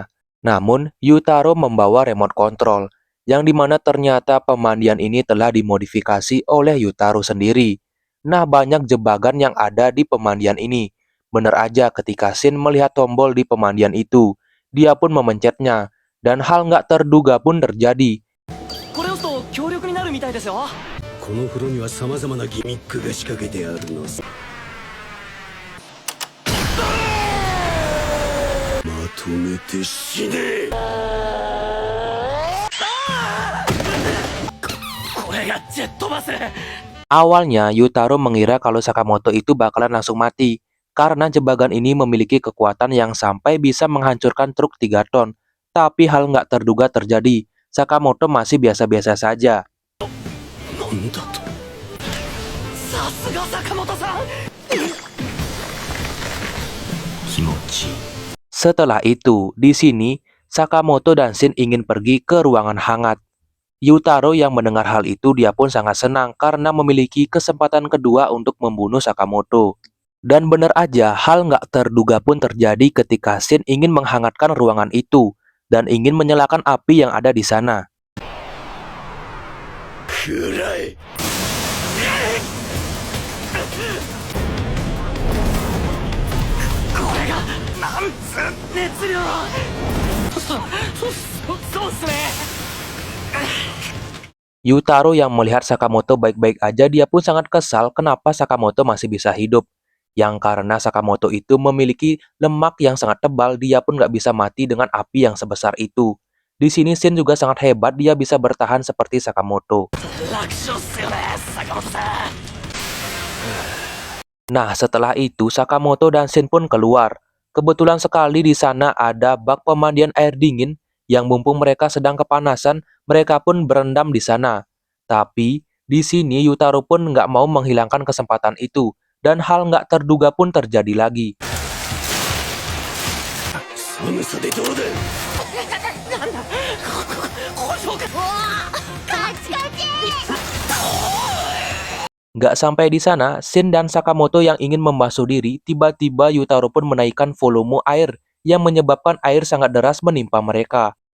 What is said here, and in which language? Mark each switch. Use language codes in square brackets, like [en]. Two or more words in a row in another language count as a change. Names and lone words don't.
[id] Namun, Yutaro membawa [en] remote control, [id] yang dimana ternyata pemandian ini telah dimodifikasi oleh Yutaro sendiri. Nah, banyak jebakan yang ada di pemandian ini. Bener aja ketika Shin melihat tombol di pemandian itu, dia pun memencetnya, dan hal nggak terduga pun terjadi. [ja] これをすと強力になるみたいですよ。この風呂には様々なギミックが仕掛けてあるのさまとめて死ねこれがジェットバス。 [id] Awalnya, Yutaro mengira kalau Sakamoto itu bakalan langsung mati, karena jebakan ini memiliki kekuatan yang sampai bisa menghancurkan truk 3 ton. Tapi hal nggak terduga terjadi, Sakamoto masih biasa-biasa saja. [ja] なんだとさすが坂本さん。気持ちいい [id] Setelah itu, di sini, Sakamoto dan Shin ingin pergi ke ruangan hangat. Yutaro yang mendengar hal itu dia pun sangat senang karena memiliki kesempatan kedua untuk membunuh Sakamoto. Dan benar aja, hal nggak terduga pun terjadi ketika Shin ingin menghangatkan ruangan itu dan ingin menyalakan api yang ada di sana. [ja] くらえこれがなんつう熱量。そうっすね。 [id] Yutaro yang melihat Sakamoto baik-baik aja dia pun sangat kesal kenapa Sakamoto masih bisa hidup. Yang karena Sakamoto itu memiliki lemak yang sangat tebal, dia pun nggak bisa mati dengan api yang sebesar itu. Di sini Shin juga sangat hebat, dia bisa bertahan seperti Sakamoto. [ja] 楽勝っすよね坂本さん。 [id] Nah, setelah itu Sakamoto dan Shin pun keluar. Kebetulan sekali di sana ada bak pemandian air dingin yang mumpung mereka sedang kepanasan, mereka pun berendam di sana. Tapi di sini Yutaro pun nggak mau menghilangkan kesempatan itu dan hal nggak terduga pun terjadi lagi. [ja] 寒さでどうだ。 [id] Nggak sampai di sana, Shin dan Sakamoto yang ingin membasuh diri, tiba-tiba Yutaro pun menaikkan volume air yang menyebabkan air sangat deras menimpa mereka.